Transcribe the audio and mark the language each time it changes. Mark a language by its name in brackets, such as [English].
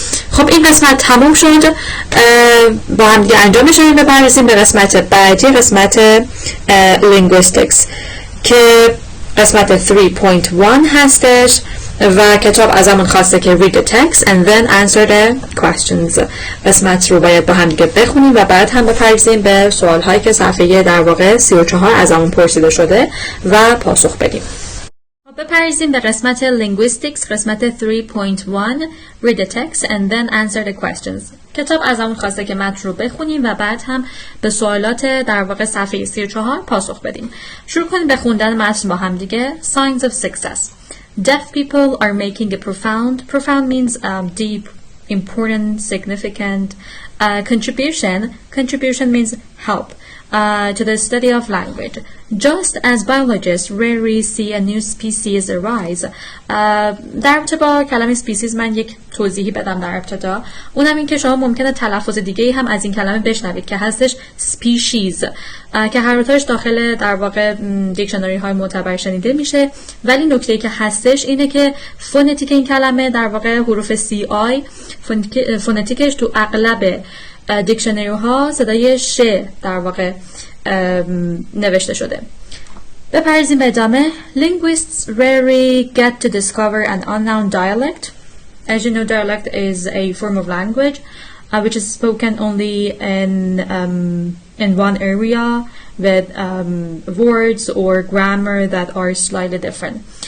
[Persian] خب این قسمت تموم شد. با هم دیگه انجامش رو بپردازیم به قسمت بعدی، قسمت linguistics که قسمت 3.1 هستش و کتاب ازمون خواسته که [English] read the text and then answer the questions. [Persian] قسمت رو باید با هم دیگه بخونیم و بعد هم بپردازیم به سوال هایی که صفحه در واقع 34 ازمون پرسیده شده و پاسخ بدیم. بپردازیم به قسمت linguistics، قسمت 3.1 [English] read the text and then answer the questions. [Persian] کتاب ازمون خواسته که متن رو بخونیم و بعد هم به سوالات در واقع صفحه 34 پاسخ بدیم. شروع کنیم به خوندن متن با هم دیگه. [English] Signs of success. Deaf people are making a profound means deep, important, significant contribution means help. to the study of language. Just as biologists rarely see a new species arise. [Persian] در رابطه با کلمه species من یک توضیحی بدم در ابتدا. اونم این که شما ممکنه تلفظ دیگه‌ای هم از این کلمه بشنوید که هستش species که هر دوتاش داخل در واقع دیکشنری های معتبر شنیده میشه، ولی نکته‌ای که هستش اینه که فونتیک این کلمه در واقع حروف CI فونتیکش تو اغلب دیکشنری ها صدای ش در واقع نوشته شده. بپرزیم به ادامه. [English] Linguists rarely get to discover an unknown dialect. As you know, dialect is a form of language which is spoken only in one area with words or grammar that are slightly different.